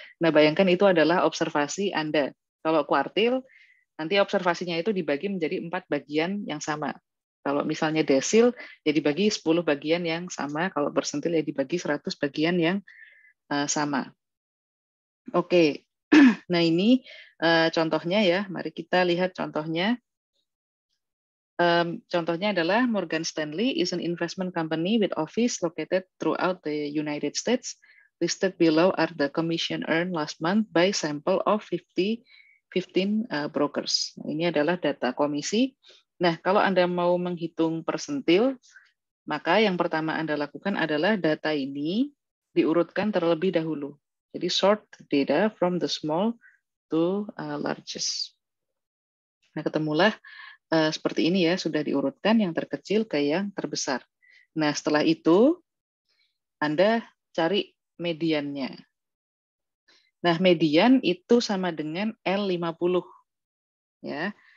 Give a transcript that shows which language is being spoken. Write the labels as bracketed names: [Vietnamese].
[Indonesian] Nah, bayangkan itu adalah observasi Anda. Kalau kuartil, nanti observasinya itu dibagi menjadi 4 bagian yang sama. Kalau misalnya desil, ya dibagi 10 bagian yang sama. Kalau persentil, ya dibagi 100 bagian yang sama. Oke, nah ini contohnya ya. Mari kita lihat contohnya. Contohnya adalah [English] Morgan Stanley is an investment company with office located throughout the United States. Listed below are the commission earned last month by sample of 15 brokers. [Indonesian] Ini adalah data komisi. Nah, kalau Anda mau menghitung persentil, maka yang pertama Anda lakukan adalah data ini diurutkan terlebih dahulu. [English] Jadi sort data from the small to largest. [Indonesian] Nah, ketemulah seperti ini ya, sudah diurutkan yang terkecil ke yang terbesar. Nah, setelah itu Anda cari mediannya. Nah, median itu sama dengan L50. Ya.